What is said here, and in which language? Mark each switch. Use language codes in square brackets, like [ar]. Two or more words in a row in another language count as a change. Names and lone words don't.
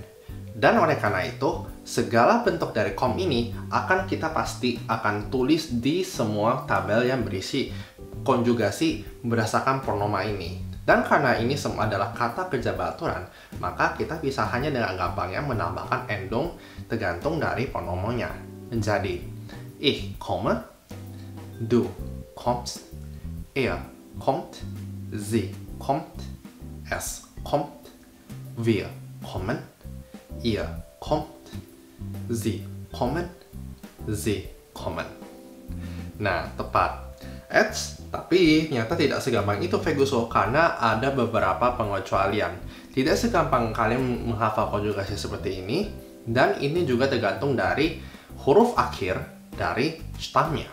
[id] Dan oleh karena itu, segala bentuk dari com ini kita pasti akan tulis di semua tabel yang berisi konjugasi berdasarkan pronoma ini. Dan karena ini semua adalah kata kerja beraturan, maka kita bisa hanya dengan gampangnya menambahkan endong tergantung dari pronomonya. [de] Menjadi ich komme, du kommst, er kommt, sie kommt, es kommt, wir kommen, ihr kommt, sie kommen, sie kommen. [id] Nah, tepat. Tapi ternyata tidak segampang itu Veguso, karena ada beberapa pengecualian. Tidak segampang kalian menghafal konjugasi seperti ini, dan ini juga tergantung dari huruf akhir dari stamnya.